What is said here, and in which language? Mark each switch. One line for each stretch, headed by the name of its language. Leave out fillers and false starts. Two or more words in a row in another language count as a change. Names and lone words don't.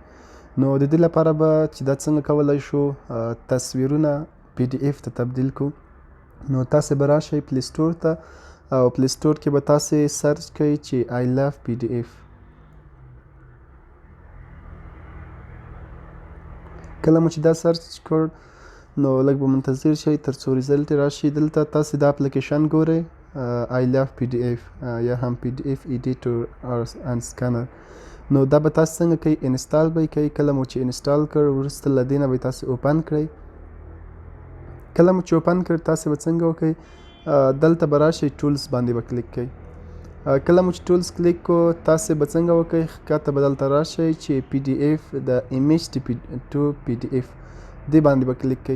Pashto: نو د دې لپاره به چې دا څنګه کولی شو تصویرونه پی ډي اف ته تبدیل کړو، نو تاسې به راشئ پلی سټور ته، او پلی سټور کې به تاسې سرچ کوئ چې I love PDF. کله مو چې دا سرچ کړ نو لږ به منتظر شئ تر څو ریزلټ راشي. دلته تاسې دا اپلیکیشن ګورئ، I love PDF یا هم
English: PDF editor and scanner.
Pashto: نو دا به تاسو څنګه کوئ، انسټال به یې کوئ. کله مو چې انسټال کړ وروسته له دې نه به یې تاسې اوپن کړئ. کله مو چې اوپن کړ تاسې به څنګه وکئ، دلته به راشئ ټولز باندې به کلیک کوئ. کله مو چې ټولز کلیک کو تاسې به څنګه وکئ، ښکته به دلته راشئ چې پی ډي اف د
English: image to PDF
Pashto: دې باندې به کلیک کوئ.